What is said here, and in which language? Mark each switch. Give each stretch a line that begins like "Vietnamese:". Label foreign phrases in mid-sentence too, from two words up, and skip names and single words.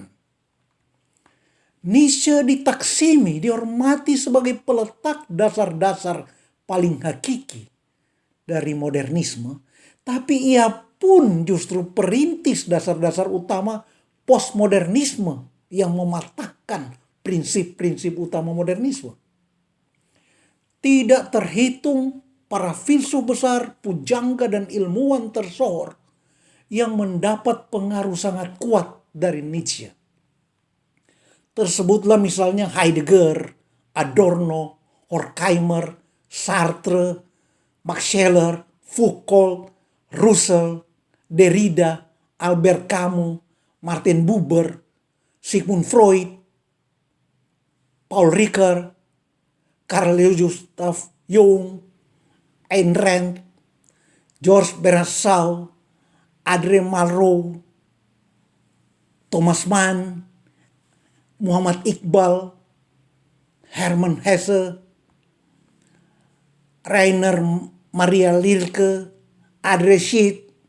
Indonesian: Nietzsche ditaksimi, dihormati sebagai peletak dasar-dasar paling hakiki dari modernisme, tapi ia pun justru perintis dasar-dasar utama postmodernisme yang mematahkan prinsip-prinsip utama modernisme. Tidak terhitung para filsuf besar, pujangga dan ilmuwan tersohor yang mendapat pengaruh sangat kuat dari Nietzsche. Tersebutlah misalnya Heidegger, Adorno, Horkheimer, Sartre, Max Scheler, Foucault, Russell, Derrida, Albert Camus, Martin Buber, Sigmund Freud, Paul Ricoeur, Carl Gustav Jung, Ayn Rand, George Bernard Shaw, André Malraux, Thomas Mann, Muhammad Iqbal, Hermann Hesse, Rainer Maria Rilke, André Gide.